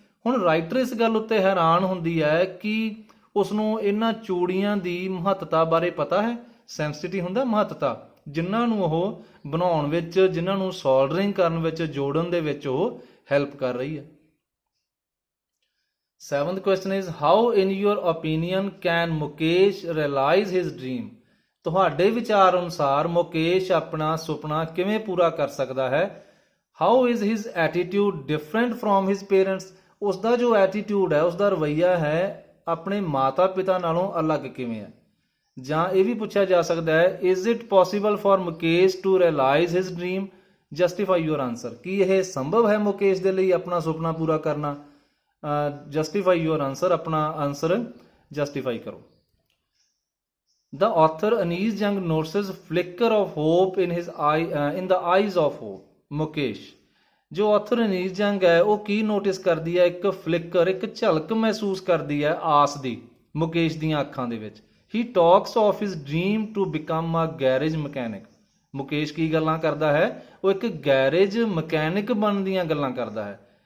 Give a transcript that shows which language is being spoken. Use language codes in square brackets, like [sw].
[pa] ਹੁਣ ਰਾਈਟਰ ਇਸ ਗੱਲ ਉੱਤੇ ਹੈਰਾਨ ਹੁੰਦੀ ਹੈ ਕਿ ਉਸਨੂੰ ਇਹਨਾਂ ਚੂੜੀਆਂ ਦੀ ਮਹੱਤਤਾ ਬਾਰੇ ਪਤਾ ਹੈ। ਸੈਂਸਿਟੀਵਿਟੀ ਹੁੰਦਾ ਮਹੱਤਤਾ, ਜਿਨ੍ਹਾਂ ਨੂੰ ਉਹ ਬਣਾਉਣ ਵਿੱਚ, ਜਿਨ੍ਹਾਂ ਨੂੰ ਸੋਲਡਰਿੰਗ ਕਰਨ ਵਿੱਚ, ਜੋੜਨ ਦੇ ਵਿੱਚ ਉਹ ਹੈਲਪ ਕਰ ਰਹੀ ਹੈ। [en] Seventh question is how in your opinion can Mukesh realize his dream? [pa] ਤੁਹਾਡੇ ਵਿਚਾਰ ਅਨੁਸਾਰ ਮੁਕੇਸ਼ ਆਪਣਾ ਸੁਪਨਾ ਕਿਵੇਂ ਪੂਰਾ ਕਰ ਸਕਦਾ ਹੈ? [en] How is his attitude different from his parents? [pa] ਉਸਦਾ ਜੋ ਐਟੀਟਿਊਡ ਹੈ, ਉਸਦਾ ਰਵੱਈਆ ਹੈ, ਆਪਣੇ ਮਾਤਾ ਪਿਤਾ ਨਾਲੋਂ ਅਲੱਗ ਕਿਵੇਂ ਹੈ? ਜਾਂ ਇਹ ਵੀ ਪੁੱਛਿਆ ਜਾ ਸਕਦਾ ਹੈ [en] is it possible for Mukesh to realize his dream? Justify your answer, [pa] ਕੀ ਇਹ ਸੰਭਵ ਹੈ ਮੁਕੇਸ਼ ਦੇ ਲਈ ਆਪਣਾ ਸੁਪਨਾ ਪੂਰਾ ਕਰਨਾ? [en] justify your answer, [pa] ਆਪਣਾ ਆਂਸਰ ਜਸਟੀਫਾਈ ਕਰੋ। [en] The author Anees Young notices flicker of hope in his eye, in the eyes of hope. [pa] Mukesh, ਜੋ ਆਥਰ ਅਨੀਸ ਜੰਗ ਹੈ ਉਹ ਕੀ ਨੋਟਿਸ ਕਰਦੀ ਹੈ? ਇੱਕ ਫਲਿੱਕਰ, ਇੱਕ ਝਲਕ ਮਹਿਸੂਸ ਕਰਦੀ ਹੈ ਆਸ ਦੀ ਮੁਕੇਸ਼ ਦੀਆਂ ਅੱਖਾਂ ਦੇ ਵਿੱਚ। [en] He talks of his dream to become a garage mechanic. [pa] Mukesh ਕੀ ਗੱਲਾਂ ਕਰਦਾ ਹੈ? ਉਹ ਇੱਕ ਗੈਰੇਜ ਮਕੈਨਿਕ ਬਣਨ ਦੀਆਂ ਗੱਲਾਂ ਕਰਦਾ ਹੈ।